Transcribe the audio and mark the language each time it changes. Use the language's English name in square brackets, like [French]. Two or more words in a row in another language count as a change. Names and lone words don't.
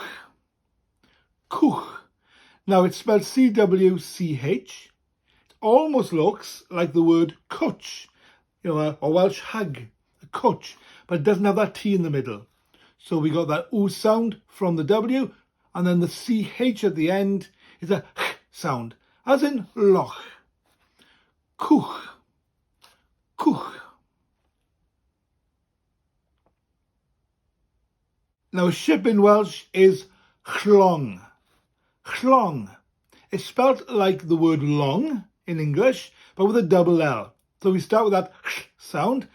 [English] Cwch. Now it's spelled C-W-C-H. It almost looks like the word cwtch, you know, a Welsh hag, a cwtch, but it doesn't have that T in the middle. So we got that oo sound from the W, and then the CH at the end is a h sound, as in loch. Cwch. Cwch. Now, a ship in Welsh is chlong. Chlong. It's spelt like the word long in English, but with a double L. So we start with that sound.